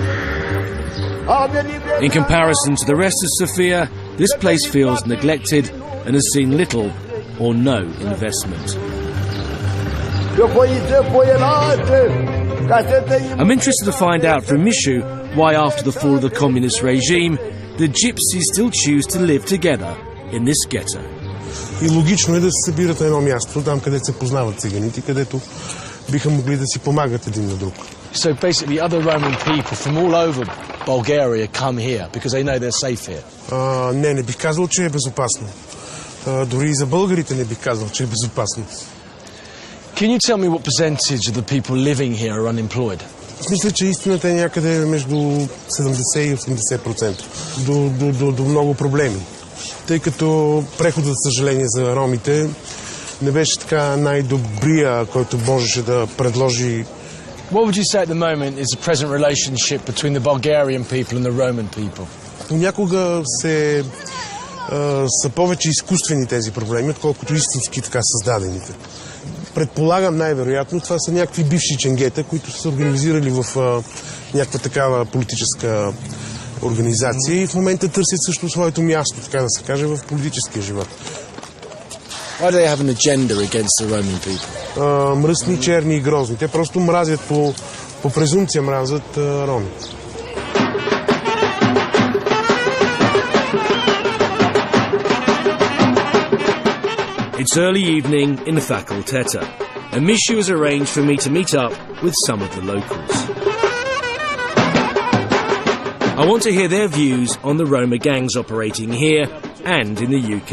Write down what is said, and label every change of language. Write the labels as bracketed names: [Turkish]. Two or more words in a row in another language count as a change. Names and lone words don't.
[English] In comparison to the rest of Sofia, this place feels neglected and has seen little or no investment. I'm interested to find out from Mishu why, after the fall of the communist regime, the Gypsies still choose to live together in this ghetto. [Bulgarian] И логично е да се събират на едно място, там където се познават циганите, където биха могли да си помагат един на друг. [English] So basically other Roman people from all over Bulgaria come here because they know they're safe here. [Bulgarian] Не бих казал, че е безопасно. Дори и за българите не бих казал, че е безопасно. [English] Can you tell me what percentage of the people living here are unemployed? [Bulgarian] Мисля, че истината е някъде между 70 и 80%. До много проблеми. Тъй като преходът, за съжаление, за ромите не беше така най-добрия, който можеше да предложи. [English] What would you say at the moment is the present relationship between the Bulgarian people and the Roman people? [Bulgarian] Понякога са повече изкуствени тези проблеми, отколкото истински така създадените. Предполагам най-вероятно, това са някакви бивши ченгета, които са се организирали в някаква такава политическа организация и в момента търсят също своето място, така да се каже, в политическия живот. [English] Why do they have an agenda against the Roman people? [Bulgarian] Мръсни, черни и грозни. Те просто мразят по презумпция мразят роми. [English] It's early evening in Faculteta, and Mishu has arranged for me to meet up with some of the locals. I want to hear their views on the Roma gangs operating here and in the UK.